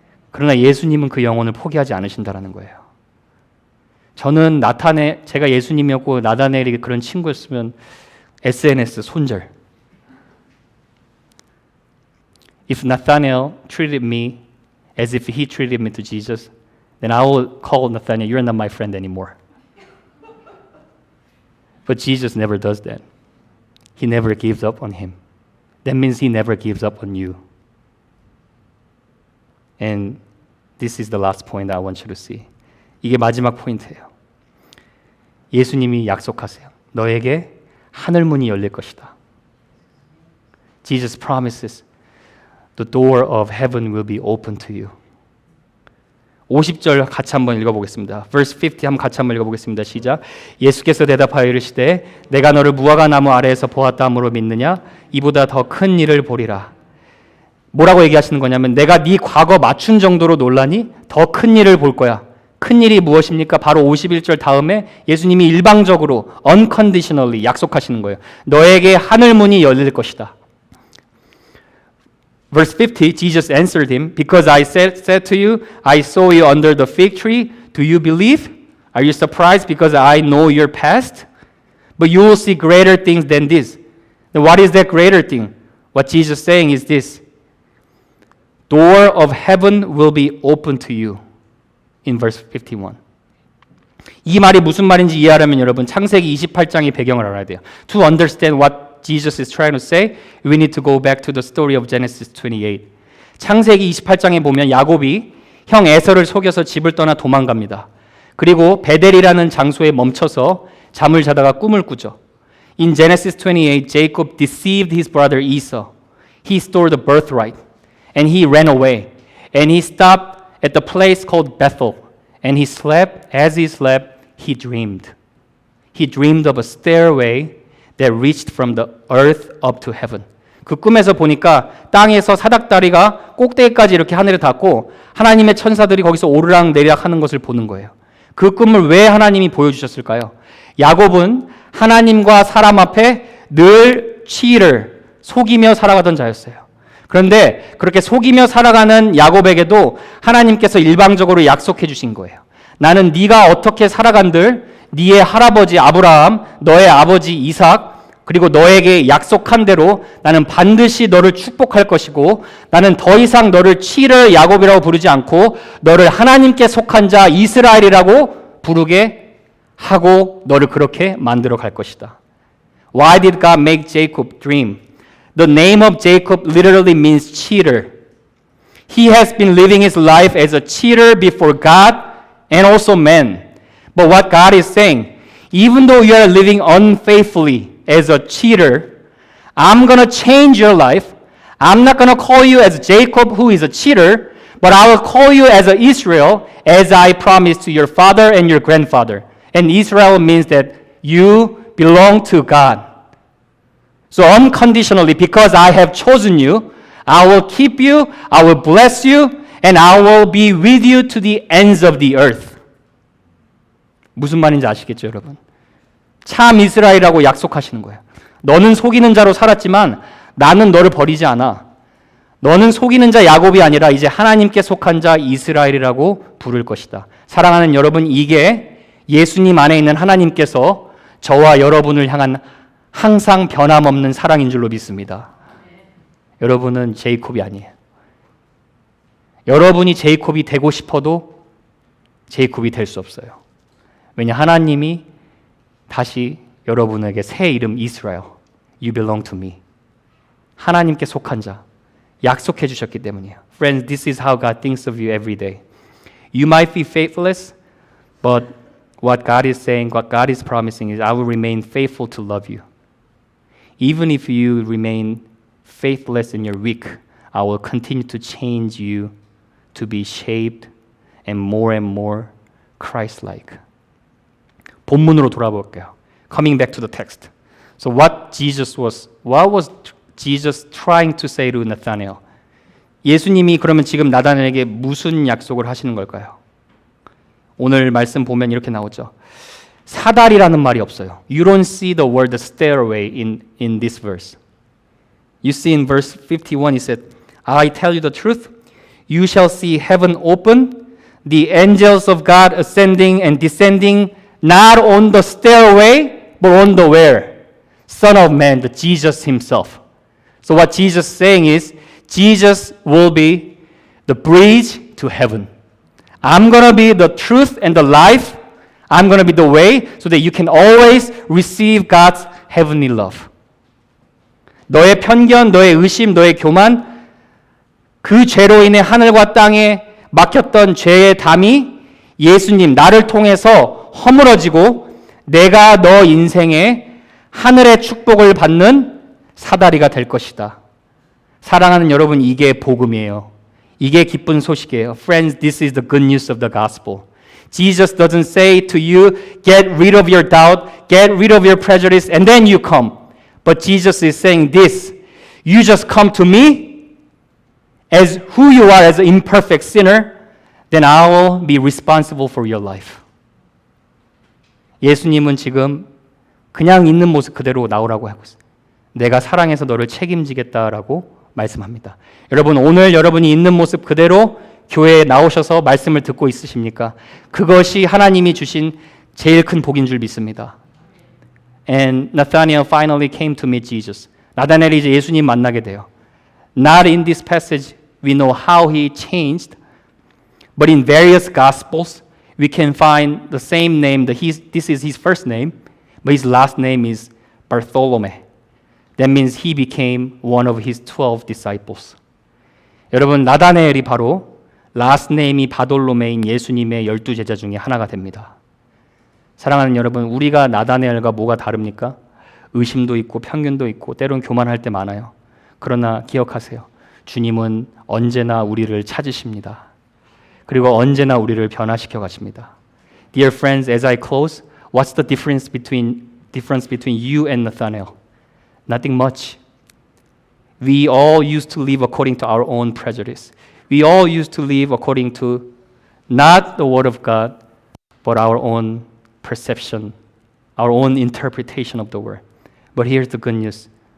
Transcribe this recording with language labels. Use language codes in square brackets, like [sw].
[ko] 그러나 예수님은 그 영혼을 포기하지 않으신다는 거예요. 저는 제가 예수님이었고 나다나엘이 그런 친구였으면 SNS 손절. [en] If Nathanael treated me as if he treated me to Jesus, then I will call Nathanael, you're not my friend anymore. But Jesus never does that. He never gives up on him. That means he never gives up on you. And this is the last point I want you to see. [ko] 이게 마지막 포인트예요. 예수님이 약속하세요. 너에게 하늘 문이 열릴 것이다. [en] Jesus promises the door of heaven will be open to you. [ko] 50절 같이 한번 읽어보겠습니다. [en] Verse 50 [ko] 한번 같이 한번 읽어보겠습니다. 시작. 예수께서 대답하여 이르시되 내가 너를 무화과 나무 아래에서 보았다 함으로 믿느냐? 이보다 더 큰 일을 보리라. 뭐라고 얘기하시는 거냐면 내가 네 과거 맞춘 정도로 놀라니 더 큰 일을 볼 거야. 큰 일이 무엇입니까? 바로 51절 다음에 예수님이 일방적으로 unconditionally 약속하시는 거예요. 너에게 하늘 문이 열릴 것이다. [en] Verse 50, Jesus answered him, Because I said to you, I saw you under the fig tree. Do you believe? Are you surprised because I know your past? But you will see greater things than this. Then what is that greater thing? What Jesus is saying is this. door of heaven will be open to you. In verse 51. [ko] 이 말이 무슨 말인지 이해하려면 여러분 창세기 28장의 배경을 알아야 돼요. [en] To understand what Jesus is trying to say, we need to go back to the story of Genesis 28. [ko] 창세기 28장에 보면 야곱이 형 에서를 속여서 집을 떠나 도망갑니다. 그리고 베델이라는 장소에 멈춰서 잠을 자다가 꿈을 꾸죠. [en] In Genesis 28, Jacob deceived his brother Esau. He stole the birthright and he ran away. And he stopped at the place called Bethel. And he slept. As he slept, he dreamed. He dreamed of a stairway that reached from the earth up to heaven. [ko] 그 꿈에서 보니까 땅에서 사닥다리가 꼭대기까지 이렇게 하늘에 닿고 하나님의 천사들이 거기서 오르락 내리락 하는 것을 보는 거예요. 그 꿈을 왜 하나님이 보여주셨을까요? 야곱은 하나님과 사람 앞에 늘 치를 속이며 살아가던 자였어요. 그런데 그렇게 속이며 살아가는 야곱에게도 하나님께서 일방적으로 약속해 주신 거예요. 나는 네가 어떻게 살아간들 네의 할아버지 아브라함, 너의 아버지 이삭, 그리고 너에게 약속한 대로 나는 반드시 너를 축복할 것이고 나는 더 이상 너를 치를 야곱이라고 부르지 않고 너를 하나님께 속한 자 이스라엘이라고 부르게 하고 너를 그렇게 만들어 갈 것이다. [en] Why did God make Jacob dream? The name of Jacob literally means cheater. He has been living his life as a cheater before God and also man. But what God is saying, even though you are living unfaithfully as a cheater, I'm going to change your life. I'm not going to call you as Jacob, who is a cheater, but I will call you as a Israel, as I promised to your father and your grandfather. And Israel means that you belong to God. So unconditionally, because I have chosen you, I will keep you, I will bless you, and I will be with you to the ends of the earth. [ko] 무슨 말인지 아시겠죠, 여러분? 참 이스라엘이라고 약속하시는 거예요. 너는 속이는 자로 살았지만 나는 너를 버리지 않아. 너는 속이는 자 야곱이 아니라 이제 하나님께 속한 자 이스라엘이라고 부를 것이다. 사랑하는 여러분, 이게 예수님 안에 있는 하나님께서 저와 여러분을 향한 항상 변함없는 사랑인 줄로 믿습니다. 여러분은 제이콥이 아니에요. 여러분이 제이콥이 되고 싶어도 제이콥이 될 수 없어요. 왜냐, 하나님이 다시 여러분에게 새 이름 이스라엘, [en] You belong to me. [ko] 하나님께 속한 자, 약속해 주셨기 때문이에요. [en] Friends, this is how God thinks of you every day. You might be faithless, but what God is saying, what God is promising is I will remain faithful to love you. Even if you remain faithless and you're weak, I will continue to change you to be shaped and more Christ-like. [ko] 본문으로 돌아볼게요. [en] Coming back to the text. So what was Jesus trying to say to Nathanael? [ko] 예수님이 그러면 지금 나다나엘에게 무슨 약속을 하시는 걸까요? 오늘 말씀 보면 이렇게 나오죠. 사다리라는 말이 없어요. [en] You don't see the word stairway in this verse. You see in verse 51 he said, I tell you the truth, you shall see heaven open, the angels of God ascending and descending not on the stairway, but on the where? Son of Man, the Jesus himself. So what Jesus is saying is, Jesus will be the bridge to heaven. I'm going to be the truth and the life. I'm going to be the way so that you can always receive God's heavenly love. [ko] 너의 편견, 너의 의심, 너의 교만, 그 죄로 인해 하늘과 땅에 막혔던 죄의 담이 예수님, 나를 통해서 허물어지고 내가 너 인생에 하늘의 축복을 받는 사다리가 될 것이다. 사랑하는 여러분, 이게 복음이에요. 이게 기쁜 소식이에요. [en] Friends, this is the good news of the gospel. Jesus doesn't say to you, get rid of your doubt, get rid of your prejudice, and then you come. But Jesus is saying this, you just come to me as who you are as an imperfect sinner, then I will be responsible for your life. [ko] 예수님은 지금 그냥 있는 모습 그대로 나오라고 하고 있어요. 내가 사랑해서 너를 책임지겠다라고 말씀합니다. 여러분, 오늘 여러분이 있는 모습 그대로 교회에 나오셔서 말씀을 듣고 있으십니까? 그것이 하나님이 주신 제일 큰 복인 줄 믿습니다. [en] And Nathanael finally came to meet Jesus. [ko] 나다나엘이 이제 예수님 만나게 돼요. [en] Not in this passage We know how he changed. But in various Gospels, we can find the same name. This is his first name, but his last name is Bartholomew. That means he became one of his 12 disciples. [ko] 여러분, 나다나엘이 바로 last name이 바돌로메인 예수님의 12제자 중에 하나가 됩니다. 사랑하는 여러분, 우리가 나다나엘과 뭐가 다릅니까? 의심도 있고 편견도 있고 때론 교만할 때 많아요. 그러나 기억하세요. 주님은 언제나 우리를 찾으십니다. 그리고 언제나 우리를 변화시켜 가십니다. [en] Dear friends, as I close, what's the difference between you and Nathanael? Nothing much. We all used to live according to our own prejudice. We all used to live according to not the Word of God, but our own perception, our own interpretation of the Word. But here's the good news.